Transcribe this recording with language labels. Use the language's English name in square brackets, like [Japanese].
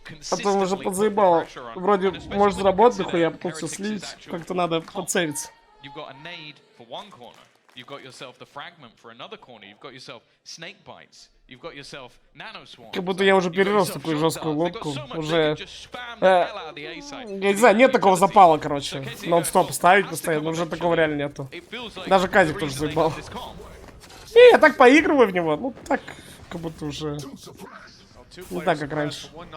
[Russian] Потом уже подзаебал. Вроде может заработать, нахуя, потом все слить, как-то надо подсейвиться. [English] You've got a nade for one corner. You've got yourself the fragment for another corner. You've got yourself snake bites. You've got yourself nano swarm. [Russian] Как будто я уже перерос такую жесткую лодку. Уже... я не знаю, нет такого запала, короче. Нон-стоп ставить постоянно, уже такого реально нету. Даже Казик тоже заебал. Не, я так поигрываю в него. Ну так, как будто уже... Не так, как раньше.